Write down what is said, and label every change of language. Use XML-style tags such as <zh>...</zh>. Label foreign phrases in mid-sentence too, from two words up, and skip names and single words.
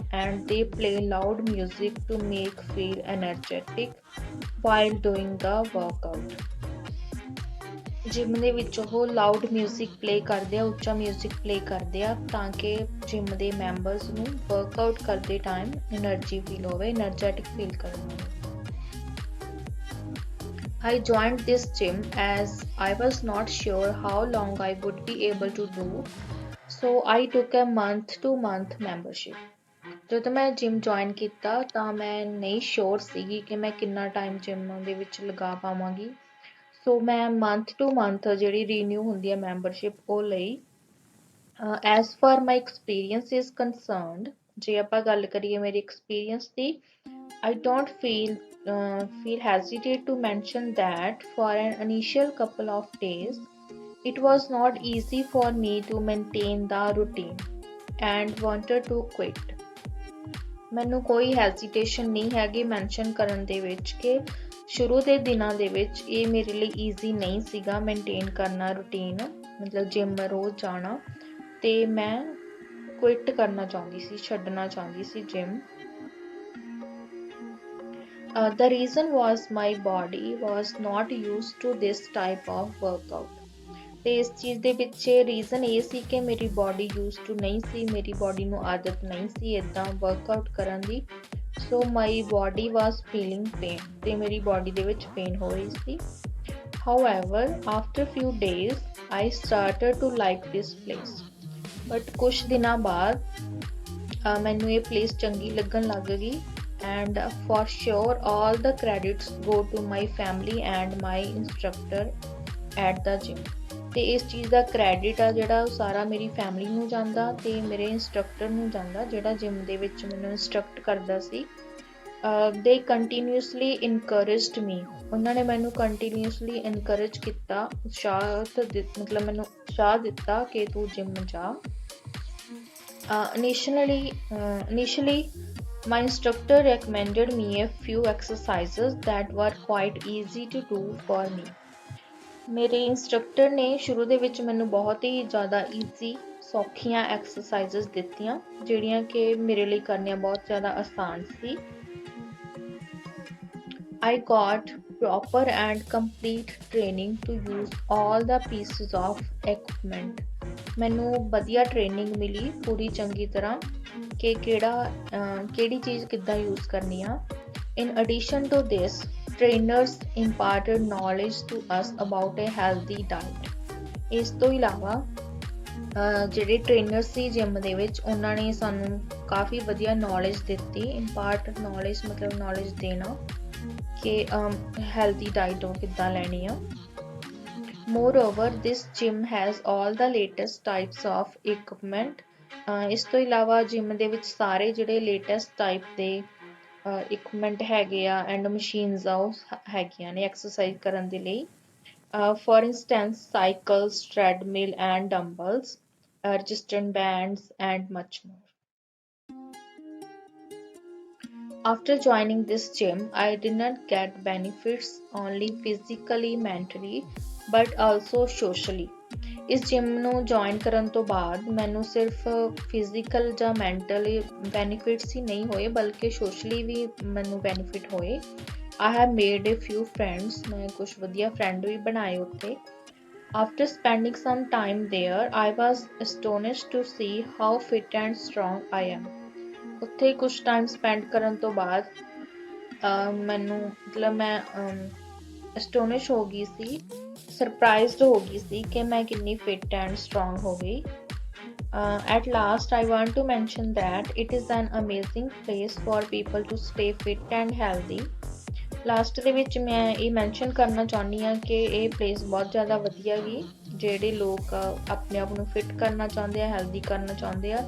<en>And they play loud music to make feel energetic while doing the workout.</en> <pa>ਜਿਮ ਦੇ ਵਿੱਚ ਉਹ</pa> <en>loud music play</en> <pa>ਕਰਦੇ ਆ, ਉੱਚਾ</pa> <en>music play</en> <pa>ਕਰਦੇ ਆ ਤਾਂ ਕਿ ਜਿਮ ਦੇ ਮੈਂਬਰਸ ਨੂੰ ਵਰਕਆਊਟ ਕਰਦੇ</pa> <en>time energy feel</en> <pa>ਹੋਵੇ,</pa> <en>energetic feel</en> <pa>ਕਰਨ।</pa> <en>I joined this gym as I was not sure how long I would be able to do, so I took a month-to-month membership.</en> <pa>ਜਦੋਂ ਮੈਂ</pa> <en>gym join</en> <pa>ਕੀਤਾ ਤਾਂ ਮੈਂ ਨਹੀਂ ਸ਼ੋਰ ਸੀਗੀ ਕਿ ਮੈਂ ਕਿੰਨਾ ਟਾਈਮ ਜਿਮ ਦੇ ਵਿੱਚ ਲਗਾ ਪਾਵਾਂਗੀ, ਸੋ ਮੈਂ</pa> <en>month to month</en> <pa>ਜਿਹੜੀ ਰੀਨਿਊ ਹੁੰਦੀ ਹੈ ਮੈਂਬਰਸ਼ਿਪ ਉਹ ਲਈ।</pa> <en>As far my experience is concerned,</en> <pa>ਜੇ ਆਪਾਂ ਗੱਲ ਕਰੀਏ ਮੇਰੀ ਐਕਸਪੀਰੀਅੰਸ ਦੀ,</pa> <en>I don't feel hesitate to mention that for an initial couple of days it was not easy for me to maintain the routine and wanted to quit.</en> <pa>ਮੈਨੂੰ ਕੋਈ ਹੈਜ਼ੀਟੇਸ਼ਨ ਨਹੀਂ ਹੈਗੀ ਮੈਂਸ਼ਨ ਕਰਨ ਦੇ ਵਿੱਚ ਕਿ ਸ਼ੁਰੂ ਦੇ ਦਿਨਾਂ ਦੇ ਵਿੱਚ ਇਹ ਮੇਰੇ ਲਈ ਈਜ਼ੀ ਨਹੀਂ ਸੀਗਾ ਮੇਨਟੇਨ ਕਰਨਾ ਰੂਟੀਨ, ਮਤਲਬ ਜਿਮ ਰੋਜ਼ ਜਾਣਾ, ਤੇ ਮੈਂ ਕੁਇਟ ਕਰਨਾ ਚਾਹੁੰਦੀ ਸੀ, ਛੱਡਣਾ ਚਾਹੁੰਦੀ ਸੀ ਜਿਮ।</pa> <en>The reason was my body was not used to this type of workout.</en> <pa>ਤੇ ਇਸ ਚੀਜ਼ ਦੇ ਪਿੱਛੇ ਰੀਜ਼ਨ ਇਹ ਸੀ ਕਿ ਮੇਰੀ ਬੋਡੀ</pa> <en>used to</en> <pa>ਨਹੀਂ ਸੀ, ਮੇਰੀ ਬੋਡੀ ਨੂੰ ਆਦਤ ਨਹੀਂ ਸੀ ਇੱਦਾਂ ਵਰਕਆਊਟ ਕਰਨ ਦੀ,</pa> <en>so my body was feeling pain,</en> <pa>ਤੇ ਮੇਰੀ ਬੋਡੀ ਦੇ ਵਿੱਚ ਪੇਨ ਹੋ ਰਹੀ ਸੀ।</pa> <en>However after few days I started to like this place, but</en> <pa>ਕੁਛ ਦਿਨਾਂ ਬਾਅਦ ਮੈਨੂੰ ਇਹ ਪਲੇਸ ਚੰਗੀ ਲੱਗਣ ਲੱਗ ਗਈ।</pa> <en>and for sure all the credits go to my family and my instructor at the gym,</en> <pa>ਤੇ ਇਸ ਚੀਜ਼ ਦਾ ਕ੍ਰੈਡਿਟ ਆ ਜਿਹੜਾ ਉਹ ਸਾਰਾ ਮੇਰੀ ਫੈਮਿਲੀ ਨੂੰ ਜਾਂਦਾ ਤੇ ਮੇਰੇ ਇੰਸਟ੍ਰਕਟਰ ਨੂੰ ਜਾਂਦਾ ਜਿਹੜਾ ਜਿਮ ਦੇ ਵਿੱਚ ਮੈਨੂੰ ਇੰਸਟਰਕਟ ਕਰਦਾ ਸੀ।</pa> <en>they continuously encouraged me,</en> <pa>ਉਹਨਾਂ ਨੇ ਮੈਨੂੰ</pa> <en>continuously encourage</en> <pa>ਕੀਤਾ, ਮਤਲਬ ਮੈਨੂੰ ਉਤਸ਼ਾਹ ਦਿੱਤਾ ਕਿ ਤੂੰ ਜਿਮ ਜਾ।</pa> <en>initially my instructor recommended me a few exercises that were quite easy to do for me.</en> <pa>ਮੇਰੇ ਇੰਸਟ੍ਰਕਟਰ ਨੇ ਸ਼ੁਰੂ ਦੇ ਵਿੱਚ ਮੈਨੂੰ ਬਹੁਤ ਹੀ ਜ਼ਿਆਦਾ ਈਜ਼ੀ ਸੌਖੀਆਂ ਐਕਸਰਸਾਈਜ਼ਸ ਦਿੱਤੀਆਂ ਜਿਹੜੀਆਂ ਕਿ ਮੇਰੇ ਲਈ ਕਰਨੀਆਂ ਬਹੁਤ ਜ਼ਿਆਦਾ ਆਸਾਨ ਸੀ।</pa> <en>I got proper and complete training to use all the pieces of equipment.</en> <pa>ਮੈਨੂੰ ਵਧੀਆ ਟ੍ਰੇਨਿੰਗ ਮਿਲੀ ਪੂਰੀ ਚੰਗੀ ਤਰ੍ਹਾਂ ਕਿ ਕਿਹੜੀ ਚੀਜ਼ ਕਿੱਦਾਂ ਯੂਜ਼ ਕਰਨੀ ਆ।</pa> <en>In addition to this, trainers imparted knowledge to us about a healthy diet.</en> <pa>ਇਸ ਤੋਂ ਇਲਾਵਾ ਜਿਹੜੇ ਟ੍ਰੇਨਰ ਸੀ ਜਿਮ ਦੇ ਵਿੱਚ ਉਹਨਾਂ ਨੇ ਸਾਨੂੰ ਕਾਫੀ ਵਧੀਆ ਨੌਲੇਜ ਦਿੱਤੀ।</pa> <en>impart knowledge</en> <pa>ਮਤਲਬ ਨੌਲੇਜ ਦੇਣਾ ਕਿ</pa> <en>healthy diet</en> <pa>ਉਹ ਕਿੱਦਾਂ ਲੈਣੀ ਆ।</pa> <en>Moreover, this gym has all the latest types of equipment.</en> <pa>ਇਸ ਤੋਂ ਇਲਾਵਾ ਜਿਮ ਦੇ ਵਿੱਚ ਸਾਰੇ ਜਿਹੜੇ</pa> <en>latest type</en> <pa>ਦੇ ਇਕਵਿਪਮੈਂਟ ਹੈਗੇ ਆ ਐਂਡ ਮਸ਼ੀਨਸ ਆ ਉਹ ਹੈਗੀਆਂ ਨੇ ਐਕਸਰਸਾਈਜ਼ ਕਰਨ ਦੇ ਲਈ।</pa> <en>For instance, cycles, treadmill and dumbbells, resistance bands and much more. After joining this gym, I did not get benefits only physically, mentally, but also socially.</en> <pa>ਇਸ ਜਿਮ ਨੂੰ ਜੁਆਇਨ ਕਰਨ ਤੋਂ ਬਾਅਦ ਮੈਨੂੰ ਸਿਰਫ ਫਿਜ਼ੀਕਲ ਜਾਂ</pa> <en>mentally benefits</en> <pa>ਹੀ ਨਹੀਂ ਹੋਏ ਬਲਕਿ ਸੋਸ਼ਲੀ ਵੀ ਮੈਨੂੰ ਬੈਨੀਫਿਟ ਹੋਏ।</pa> <en>I have made a few friends,</en> <pa>ਮੈਂ ਕੁਛ ਵਧੀਆ ਫਰੈਂਡ ਵੀ ਬਣਾਏ ਉੱਥੇ।</pa> <en>After spending some time there, I was astonished to see how fit and strong I am.</en> <pa>ਉੱਥੇ ਕੁਛ</pa> <en>time spend</en> <pa>ਕਰਨ ਤੋਂ ਬਾਅਦ ਮੈਨੂੰ ਮਤਲਬ ਮੈਂ ਅਸਟੋਨਿਸ਼ ਹੋ ਗਈ ਸੀ, ਸਰਪ੍ਰਾਈਜ਼ਡ ਹੋ ਗਈ ਸੀ ਕਿ ਮੈਂ ਕਿੰਨੀ</pa> <en>fit and strong</en> <pa>ਹੋ ਗਈ।</pa> <en>At last, I want to mention that it is an amazing place for people to stay fit and healthy.</en> <pa>ਲਾਸਟ ਦੇ ਵਿੱਚ ਮੈਂ ਇਹ ਮੈਂਸ਼ਨ ਕਰਨਾ ਚਾਹੁੰਦੀ ਹਾਂ ਕਿ ਇਹ ਪਲੇਸ ਬਹੁਤ ਜ਼ਿਆਦਾ ਵਧੀਆ ਗਈ ਜਿਹੜੇ ਲੋਕ ਆਪਣੇ ਆਪ ਨੂੰ ਫਿਟ ਕਰਨਾ ਚਾਹੁੰਦੇ ਆ, ਹੈਲਦੀ ਕਰਨਾ ਚਾਹੁੰਦੇ ਆ।</pa>